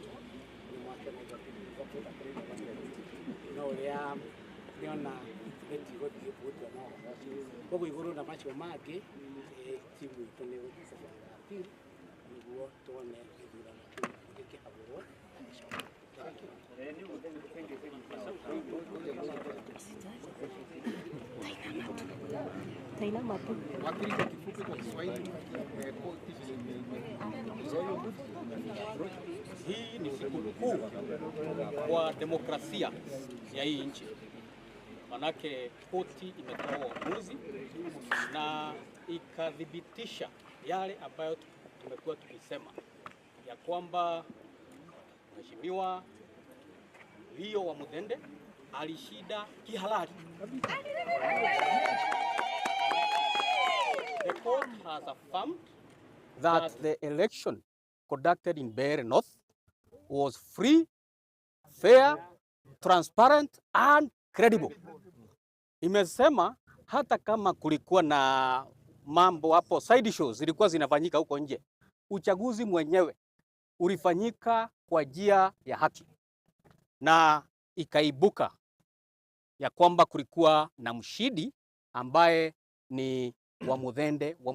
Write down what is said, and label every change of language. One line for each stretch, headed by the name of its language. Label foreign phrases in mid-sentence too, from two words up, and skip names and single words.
Kikuyu: Nĩ mwakena igoti
English: voter bribery
Kikuyu: no ũrĩa nĩona ĩtigĩtie gũthiĩ gũtua na ũhoro ũcio. Koguo igũrũ na macio mangĩ timu itũ nĩ gũthiĩ appeal nĩguo tuone gĩthurano kĩu gĩkĩhagũrwo na gĩcoke.
Swahili: Wakilisha kifupi kwa Kiswahili. Hii ni siku kuu kwa demokrasia ya hii nchi. Manake koti imetoa uamuzi na ikadhibitisha yale ambayo tumekuwa tukisema ya kwamba Mheshimiwa Leo wa Muthende alishinda kihalali.
English: The court has affirmed that the election conducted in Mbeere North was free, fair, transparent and credible.
Swahili: Imesema hata kama kulikuwa na mambo hapo,
English: side shows
Swahili: zilikuwa zinafanyika huko nje, uchaguzi mwenyewe ulifanyika kwa njia ya haki, na ikaibuka ya kwamba kulikuwa na mshindi ambaye ni wa Muthende.